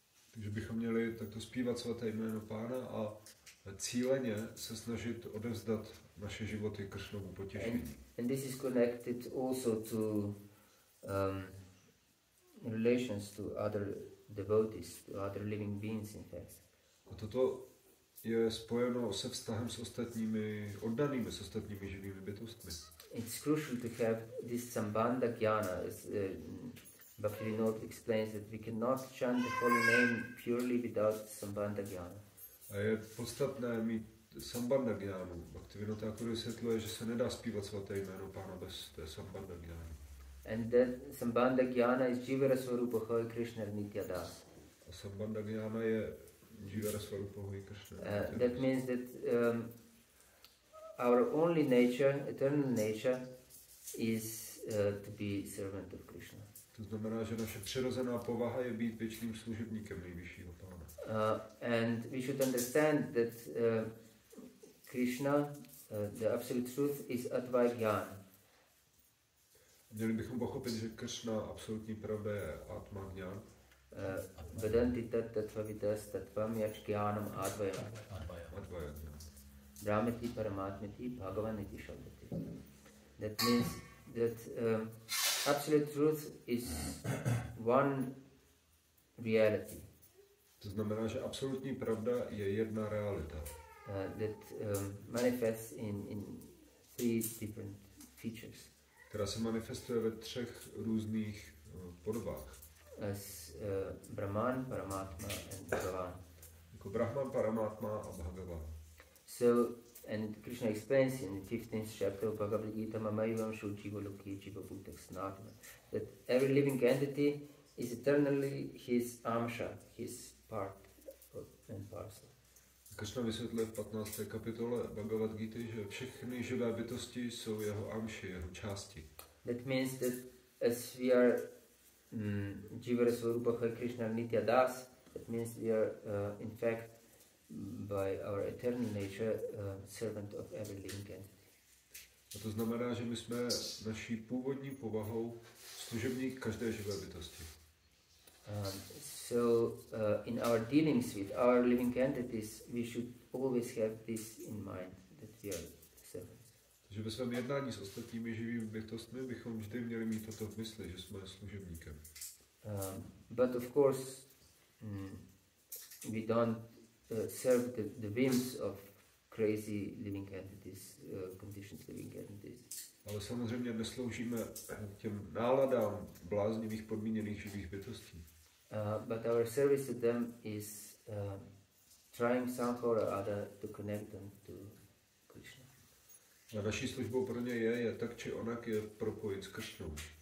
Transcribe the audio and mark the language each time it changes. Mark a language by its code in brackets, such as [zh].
[cs] Takže bychom měli takto zpívat svaté jméno pána a cíleně se snažit odevzdat naše životy Kršnovu potěšení. [en] And this is connected also to relations to other devotees, to other living beings, in fact. [cs] A toto je spojeno se vztahem s ostatními oddanými, s ostatními živými bytostmi. [en] It's crucial to have this sambandha jnana, as Bhaktivinoda explains that we cannot chant the holy name purely without sambandha jnana. [cs] A je podstatné mít sambandha jnánu. Bhaktivinoda jako vysvětluje, že se nedá zpívat svaté jméno pána bez té sambandha jnány. [en] And that sambandha jnana is Jivara Swarupa Krishna Nityadas. [cs] A sambandha jnána je Jivara Swarupa Krishna. [en] That means that our only nature, eternal nature, is to be servant of Krishna. [cs] To znamená, že naše přirozená povaha je být věčným služebníkem nejvyššího pána. [en] And we should understand that Krishna, the absolute truth, is Advaita Jnana. [cs] Měli bychom pochopit, že Kršna, absolutní pravda, je Atma Jnana. [sa] Vedanti tattvavidas tattvam yajnanam advayam. Advaya. Brahmati paramatmati bhagavaniti shabdati. [en] That means that absolute truth is one reality. [cs] To znamená, že absolutní pravda je jedna realita. [en] That manifests in three different features. [cs] Která se manifestuje ve třech různých podobách. [en] As Brahman, Paramatma and Bhagavan. [cs] Jako Brahman, Paramatma a Bhagavan. [en] So, and Krishna explains in the 15th chapter of Bhagavad Gita, [sa] Mamayvam Shujiva Loki Jiva Bhutak Sanatana, [en] that every living entity is eternally his amsha, his part and parcel. [cs] Krishna vysvětluje v 15. kapitole Bhagavad Gita, že všechny živé bytosti jsou jeho amši, jeho části. [en] That means that as we are Jivara Swarupa Krishna Nityadas, that means we are in fact by our eternal nature servant of every living entity. [cs] A to znamená, že my jsme naší původní povahou služebník každé živé bytosti. [en] So in our dealings with our living entities, we should always have this in mind, that we are servants. [cs] Takže ve svém jednání s ostatními živými bytostmi bychom vždy měli mít toto v mysli, že jsme služebníkem. [en] But of course, we don't serve the whims of crazy living entities, conditioned living entities. [cs] Ale samozřejmě nesloužíme těm náladám bláznivých podmíněných živých bytostí. [en] But our service to them is trying somehow or other to connect them to Krishna. [cs] A naší službou pro ně je tak či onak je propojit s Kršnou.